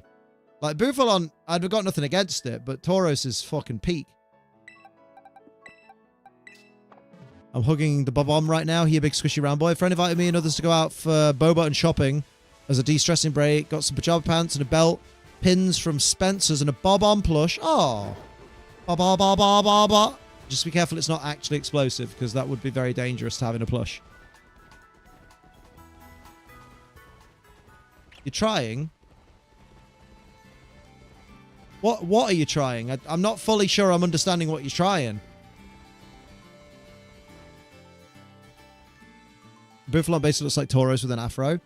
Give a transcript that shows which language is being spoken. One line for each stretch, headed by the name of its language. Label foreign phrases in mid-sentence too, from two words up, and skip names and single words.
English: Like, Bouffalon, I've got nothing against it, but Tauros is fucking peak. I'm hugging the bob-omb right now. He a big squishy round boy. A friend invited me and others to go out for boba and shopping as a de-stressing break. Got some pajama pants and a belt, pins from Spencer's and a bob-omb plush. Oh. Ba-ba-ba-ba-ba-ba. Just be careful it's not actually explosive, because that would be very dangerous to have in a plush. You're trying? What are you trying? I'm not fully sure I'm understanding what you're trying. Bouffalon basically looks like Tauros with an afro.